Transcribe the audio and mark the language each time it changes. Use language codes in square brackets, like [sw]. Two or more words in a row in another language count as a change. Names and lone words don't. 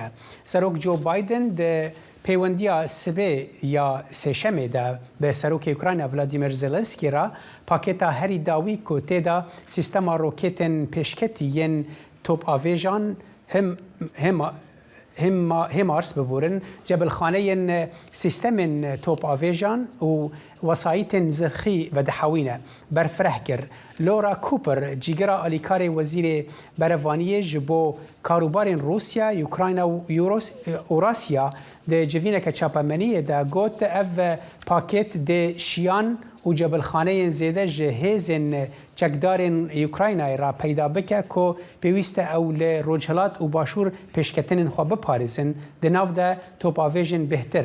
[ku] سەرۆک جۆ بایدن پەیوەندیە سبێ یا سێشەمێدا بە سەرۆکی ئوکراینە ڤلادیمیر زێلەنسکی را پاکێتا هەری داوی کۆ تێدا سیستەما ڕۆکێتن پێشکەتی یەن تۆپ ئاڤێژان هێمارس ببورن جەبلخانەیەن سیستەمن تۆپ ئاڤێژان و وەسایتên zirxî vedehewîne berfireh kir. Lora Cooper cîgera alîkarê wezîrê berevaniyê ji bo karûbarên Rûsya, Ukrayna û Eurasya di civîneke çapemeniyê de got ev pakêt dê şiyan û cebelxaneyên zêde ji hêzên çekdarên Ukraynayê ra peyda bike ku pêwîst e ew li rojhilat û başûr pêşketinên xwe biparêzin di nav de topavêjên bêhtir.